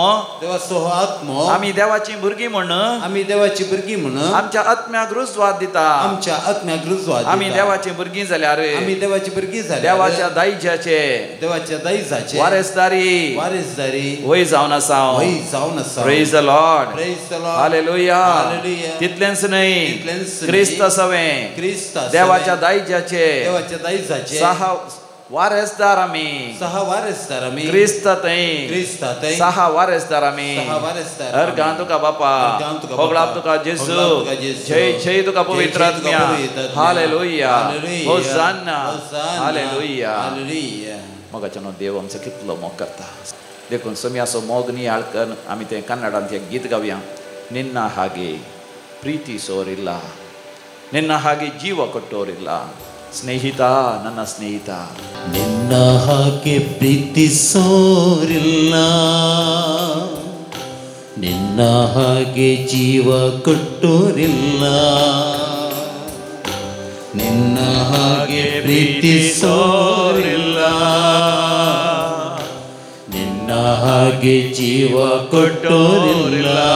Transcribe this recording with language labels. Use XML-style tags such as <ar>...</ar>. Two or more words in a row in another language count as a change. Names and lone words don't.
<kok>देवाचो हो आत्मो आमी देवाची भुरगीं म्हणून, आमी देवाची भुरगीं म्हणून आमच्या आत्म्याक रुजवात दिता. आमच्या आत्म्याक रुजवात दिता. आमी देवाची भुरगीं जाल्यार आमी देवाची भुरगीं जाल्यार देवाच्या दायजाचे, देवाच्या दायजाचे वारेसदारी वारेसदारी वय जावन आसा. वय जावन आसा.</kok> <en>Praise the Lord. Praise the Lord.</en> <kok>हालेलुया. हालेलुया. तितलेंच न्हय, तितलेंच क्रिस्त सवें, क्रिस्त देवाच्या दायजाचे देवाच्या दायजाचे 6 वारेसदार आमी. 6 वारेसदार आमी. क्रिस्त थंय क्रिस्तात 6 वारेसदार आमी. 6 वारेसदार. अर्गां तुका बापा, अर्गां तुका होगळाप बापा, तुका जेजू, होगळाप तुका जेजू, जय जय तुका जय पवित्र जय तुका आत्म्या. पवित्र आत्म्या. हालेलुया. हालेलुया. होसाना. होसाना. हालेलुया. हालेलुया. मोगाच्यान देव आमचो कितलो मोग करता. देखून समयाचो मोग नियाळकन आमी तें कन्नडांत एक गीत गावया.</kok> <kn>ನಿನ್ನ ಹಾಗೆ ಪ್ರೀತಿ ಸೋರಿಲ್ಲ, ನಿನ್ನ ಹಾಗೆ ಜೀವ ಕೊಟ್ಟೋರಿಲ್ಲ, ಸ್ನೇಹಿತ, ನನ್ನ ಸ್ನೇಹಿತ, ನಿನ್ನ ಹಾಗೆ ಪ್ರೀತಿಸೋರಿಲ್ಲ, ನಿನ್ನ ಹಾಗೆ ಜೀವ ಕೊಟ್ಟೋರಿಲ್ಲ, ನಿನ್ನ ಹಾಗೆ ಪ್ರೀತಿಸೋರಿಲ್ಲ, ನಿನ್ನ ಹಾಗೆ ಜೀವ ಕೊಟ್ಟೋರಿಲ್ಲ.</kn>